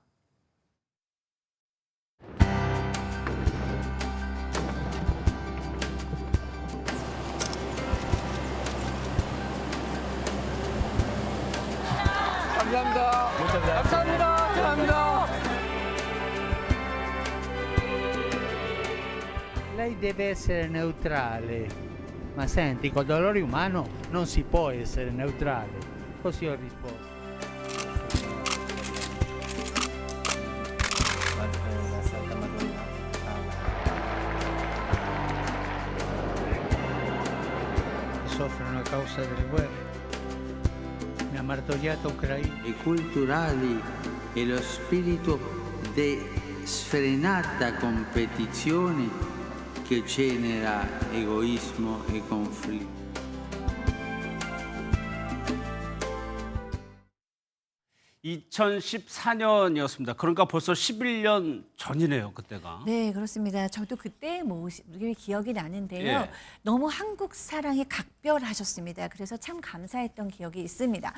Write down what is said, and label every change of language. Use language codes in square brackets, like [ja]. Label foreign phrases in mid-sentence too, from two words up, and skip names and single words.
[ko] 감사합니다. 감사합니다. 감사합니다. [it] Lei deve essere neutrale. Ma senti, col dolore umano non si può essere neutrale. Così ho risposto. La Santa Madonna. Soffrono a causa delle guerre. La martoriata Ucraina. e culturali e lo spirito di sfrenata competizione che genera egoismo e conflitto. [ko] 2014년이었습니다. 그러니까 벌써 11년 전이네요, 그때가. 네, 그렇습니다. 저도 그때 모습이 기억이 나는데요. 예. 너무 한국 사랑이 각별하셨습니다. 그래서 참 감사했던 기억이 있습니다.